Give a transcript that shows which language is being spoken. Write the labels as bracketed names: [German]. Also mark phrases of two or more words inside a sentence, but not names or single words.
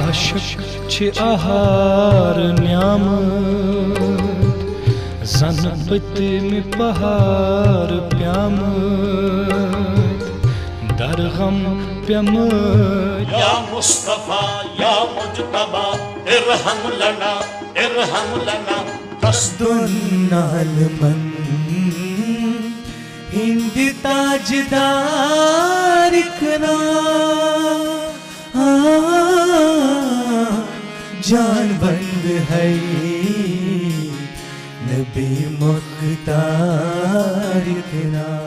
[Kashmiri] خۄشک چھِ آہار نیامٕتۍ زن پٔتمہِ پہار پیامٕتۍ درغم پیمٕتۍ [Arabic] یا مصطفیٰ یا مجتبیٰ ارحم لنا [Kashmiri] قصدن عالمن ہند تاجدار کنا جان بند ہے نبی مختار کنا